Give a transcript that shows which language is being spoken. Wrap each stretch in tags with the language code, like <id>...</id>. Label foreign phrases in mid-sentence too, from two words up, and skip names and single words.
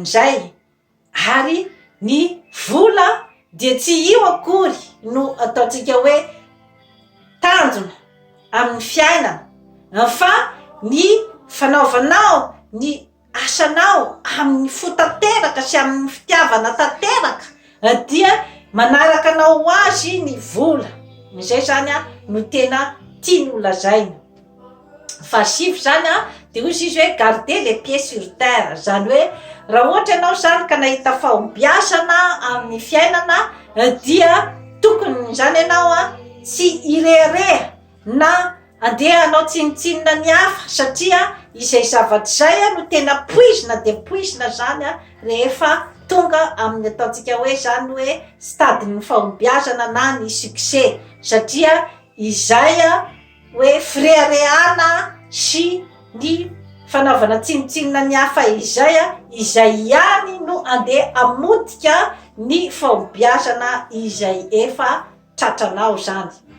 <mg>zay ary ny vola dia tsy io akory no ataontsika hoe tanjona amin'ny fiainana fa ny fanaovanao ny asanao amin'ny fotanteraka sy amin'ny fitiavana tanteraka dia manaraka anao azy ny vola zay zany no tena tiany holazaina. Fasivy zany de ozy izy hoe</mg> <fr>garder les pieds sur terre</fr> <mg>zany hoe raha ohatra ianao zany ka nahita fahombiazana amin'ny fiainana dia tokony zany ianao tsy irehareha na andeha anao tsinitsinina ny hafa satria izay zavatra zay no tena poizina de poizina zany rehefa tonga amin'ny ataontsika hoe zany hoe stadiny fahombiazana na ny succès satria izay hoe fireharehana sy ny fanaovana tsinitsinina ny hafa izay ihany no andeha amodika ny fahombiazana izay efa tratranao zany.</mg>